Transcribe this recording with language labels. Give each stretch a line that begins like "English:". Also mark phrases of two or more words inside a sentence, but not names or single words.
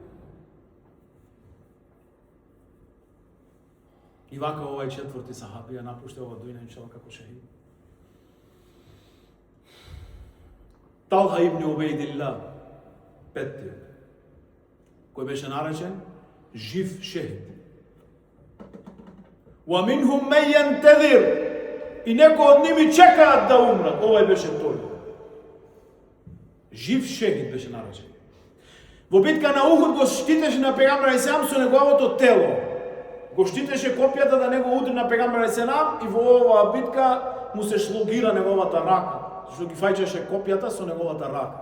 Macedonian: И вака овај четврти сахаби ја напушта ова дујна иншалла како шејд. Талха ибн Убейдилла, петтиот, кој беше наречен жив шејд.
Arabic: ومنهم من ينتظر.
Macedonian: И некои од ними чекаат да умрат. Овај беше тој. Жив шејд беше наречен. Во битка на Ухуд го штитеше на пегамбер алейхиссалам со неговото тело. Го штитеше копјата да не го удри на пегамбер алейхиссалам и во оваа битка му се шлогира неговата рака, што ги фајчеше копјата со неговата рака.